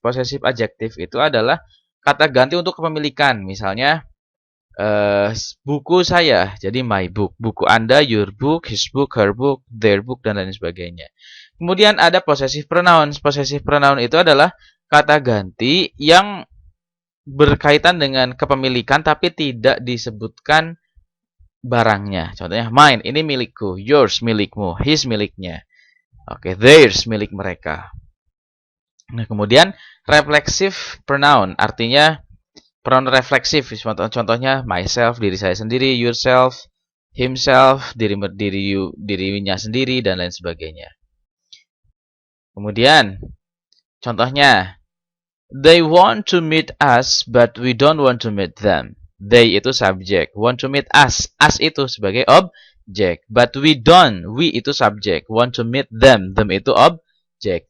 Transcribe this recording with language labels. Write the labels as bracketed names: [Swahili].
[Indonesian] Possessive adjective itu adalah kata ganti untuk kepemilikan. Misalnya, buku saya, jadi [English] my book. [Indonesian] Buku Anda, [English] your book, his book, her book, their book, [Indonesian] dan lain sebagainya. Kemudian ada possessive pronouns. Possessive pronoun itu adalah kata ganti yang berkaitan dengan kepemilikan tapi tidak disebutkan barangnya. Contohnya mine, ini milikku, yours milikmu, his miliknya. Oke, theirs milik mereka. Nah, kemudian reflexive pronoun artinya pronoun refleksif. Contohnya myself, diri saya sendiri, yourself, himself, dirinya sendiri, dan lain sebagainya. Kemudian contohnya [English] they want to meet us, but we don't want to meet them. They [Indonesian] itu subjek. [English] Want to meet us. Us [Indonesian] itu sebagai objek. [English] But we don't. We [Indonesian] itu subjek. [English] Want to meet them. [Indonesian] Them itu objek.